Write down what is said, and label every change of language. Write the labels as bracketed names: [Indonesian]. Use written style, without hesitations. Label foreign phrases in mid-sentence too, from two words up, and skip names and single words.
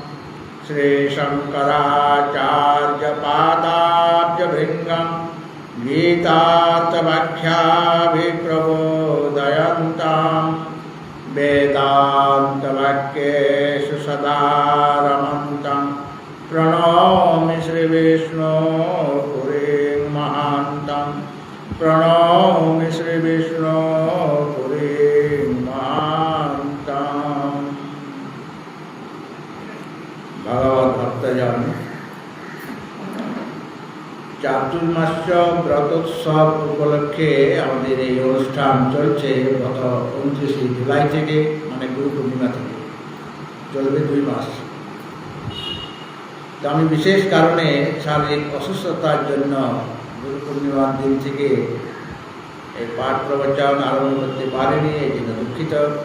[Sanskrit] श्रीशङ्कराचार्यपादाब्जभृङ्गं गीतार्थव्याख्याभिप्रबोधयन्तां वेदान्तवाक्येषु सदा रमन्तं प्रणौमि श्रीविष्णुपुरीं महान्तं प्रणौमि श्रीविष्णुपुरीं महान्तं। [Bangla] भगवद्भक्तजन চাতুর্মাস্য ব্রতোৎসব উপলক্ষে আমাদের এই অনুষ্ঠান চলছে গত 29 জুলাই থেকে, মানে গুরু পূর্ণিমা থেকে চলবে 2 মাস। তো আমি বিশেষ কারণে শারীরিক অসুস্থতার জন্য গুরু পূর্ণিমার দিন থেকে এই পাঠ প্রবচন আরম্ভ করতে পারিনি, এই জন্য দুঃখিত।